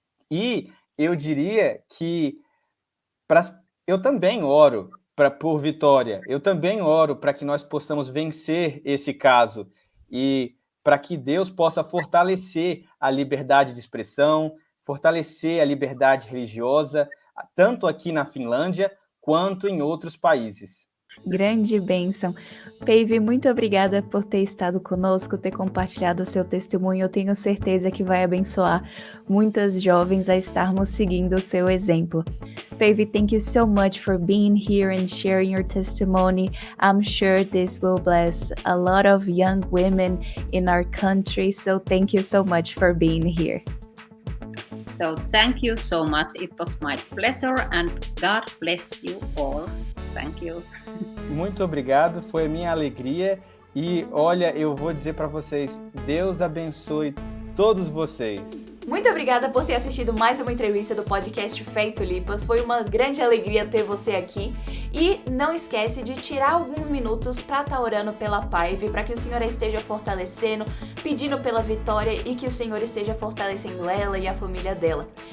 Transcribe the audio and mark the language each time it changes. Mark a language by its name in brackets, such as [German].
[Portuguese] E eu diria que eu também oro por vitória, eu também oro para que nós possamos vencer esse caso e para que Deus possa fortalecer a liberdade de expressão, fortalecer a liberdade religiosa, tanto aqui na Finlândia quanto em outros países. Grande bênção. Paive, muito obrigada por ter estado conosco, ter compartilhado o seu testemunho. Eu tenho certeza que vai abençoar muitas jovens a estarmos seguindo o seu exemplo. [English] Paive, thank you so much for being here and sharing your testimony. I'm sure this will bless a lot of young women in our country. So thank you so much for being here. So thank you so much. It was my pleasure and God bless you all. Thank you. [Portuguese] Muito obrigado, foi a minha alegria. E olha, eu vou dizer para vocês, Deus abençoe todos vocês. Muito obrigada por ter assistido mais uma entrevista do podcast Fé e Tulipas. Foi uma grande alegria ter você aqui. E não esquece de tirar alguns minutos para estar orando pela Paive, para que o Senhor a esteja fortalecendo, pedindo pela vitória e que o Senhor esteja fortalecendo ela e a família dela.